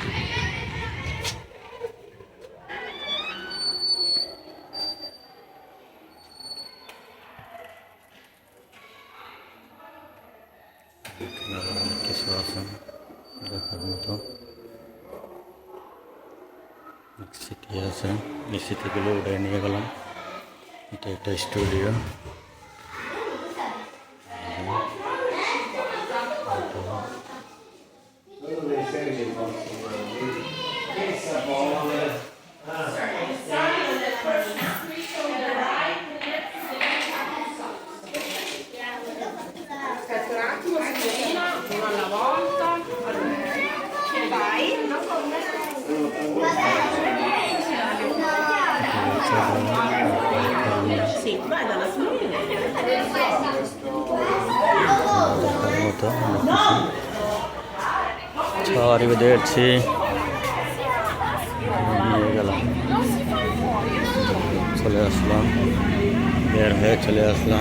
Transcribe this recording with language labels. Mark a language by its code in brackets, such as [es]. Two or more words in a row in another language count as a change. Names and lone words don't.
[bn] অনেক কিছু আছে দেখার মতো, সিটি আছে, এই সিটিগুলো উঠে নিয়ে গেলাম। এটা একটা স্টুডিও। [it] Aspetta un attimo, signorina, uno alla volta. Vai, non con me. Sì, vai dalla signorina. [bn] মতো ছড়ি বেঁধেছি, নিয়ে গেলাম, চলে আসলাম, বের হয়ে চলে আসলাম।